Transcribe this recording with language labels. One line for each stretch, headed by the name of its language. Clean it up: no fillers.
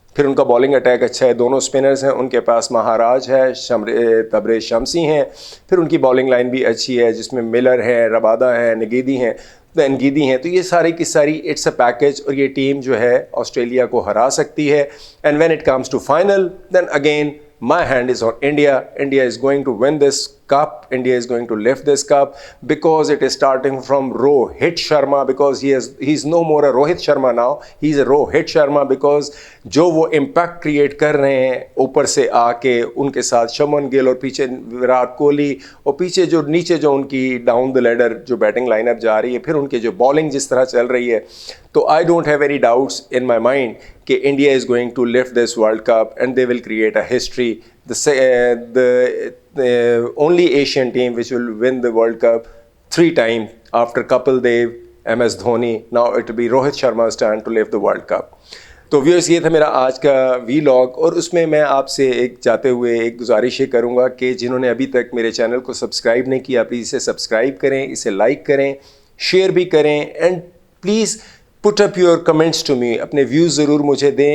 Urdu: پھر ان کا bowling attack اچھا ہے, دونوں اسپنرز ہیں ان کے پاس, مہاراج ہے, تبریز شمسی ہیں. پھر ان کی بالنگ لائن بھی اچھی ہے جس میں ملر ہے, ربادہ ہیں, نگیدی ہیں, تو یہ ساری کی ساری
English: it's a package,
Urdu: اور یہ ٹیم جو ہے آسٹریلیا کو ہرا سکتی ہے.
English: And when it comes to final then again my hand is on India. India is going to win this cup. India is going to lift this cup because it is starting from Rohit Sharma, because he's no more a Rohit Sharma now. He's a Rohit Sharma because
Urdu: جو وہ impact create کر رہے ہیں اوپر سے آ کے ان کے ساتھ شمن گل اور پیچھے وراٹ کوہلی, اور پیچھے جو نیچے جو ان کی ڈاؤن دا لیڈر جو بیٹنگ لائن اپ جا رہی ہے, پھر ان کی جو بالنگ جس طرح چل رہی ہے, تو
English: I don't have any doubts in my mind کہ India is going to lift this world cup and they will create a history. The only Asian team which will win the World Cup 3 times after Kapil Dev, MS Dhoni. Now it will be Rohit Sharma's turn to lift the World Cup.
Urdu: تو viewers یہ تھا میرا آج کا وی log, اور اس میں آپ سے ایک جاتے ہوئے ایک گزارش یہ کروں گا کہ جنہوں نے ابھی تک میرے چینل کو سبسکرائب نہیں کیا پلیز اسے سبسکرائب کریں, اسے لائک کریں, شیئر بھی کریں,
English: and please put up your comments to me,
Urdu: اپنے ویوز ضرور مجھے دیں.